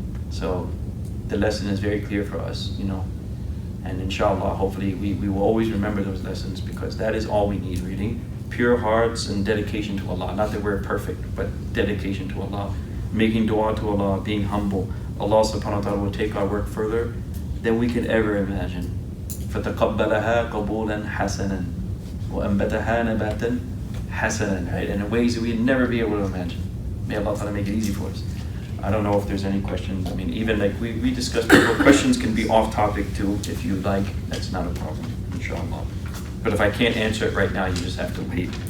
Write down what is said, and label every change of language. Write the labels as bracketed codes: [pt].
[en] So the lesson is very clear for us, you know, and inshallah, hopefully we will always remember those lessons, because that is all we need, really. Pure hearts and dedication to Allah. Not that we're perfect, but dedication to Allah. Making dua to Allah, being humble. Allah subhanahu wa ta'ala will take our work further than we could ever imagine. [ar] فَتَقَبَّلَهَا قَبُولًا حَسَنًا وَأَنْبَتَهَا نَبَاتًا حَسَنًا, right? [en] And in ways that we'd never be able to imagine. May Allah ta'ala make it easy for us. I don't know if there's any questions. I mean, even like we discussed before, questions can be off topic too, if you like. That's not a problem, inshallah. But if I can't answer it right now, you just have to wait.